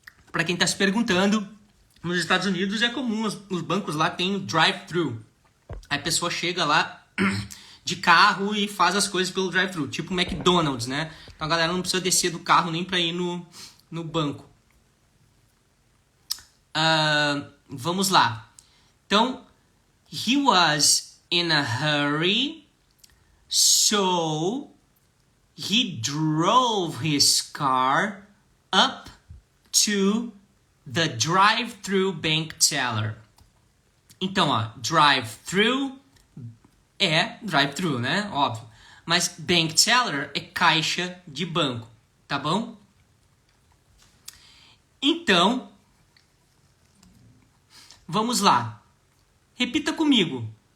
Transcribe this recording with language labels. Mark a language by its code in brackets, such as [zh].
[pt] Para quem está se perguntando, nos Estados Unidos é comum, os bancos lá tem drive-thru. Aí a pessoa chega lá de carro e faz as coisas pelo drive-thru, tipo o McDonald's, né? Então a galera não precisa descer do carro nem para ir no banco. Vamos lá. [en] Então, he was in a hurry, so he drove his car up to the drive-thru bank teller. [pt] Então, ó, drive-thru é drive-thru, né? Óbvio. Mas bank teller é caixa de banco, tá bom? Então, vamos lá. Repita comigo.